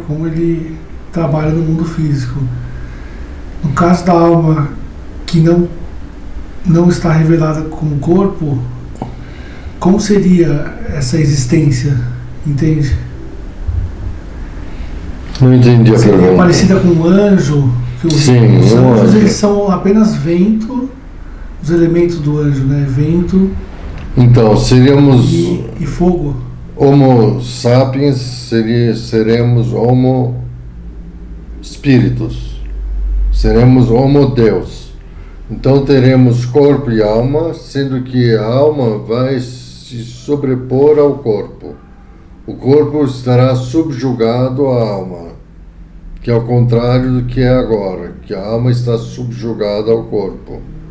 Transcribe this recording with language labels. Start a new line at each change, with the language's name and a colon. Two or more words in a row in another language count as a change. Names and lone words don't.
Portuguese: Como ele trabalha no mundo físico. No caso da alma que não está revelada como corpo, como seria essa existência? Entende? Não entendi a pergunta. Seria parecida com um anjo? Que Sim, os anjos anjo. eles são apenas vento, os elementos do anjo, né? Vento Então, seríamos e fogo.
Latin: Homo sapiens,
Portuguese: seremos
Latin: Homo Spiritus.
Portuguese: Seremos
Latin: Homo Deus.
Portuguese: Então teremos corpo e alma, sendo que a alma vai se sobrepor ao corpo. O corpo estará subjugado à alma, que é o contrário do que é agora, que a alma está subjugada ao corpo.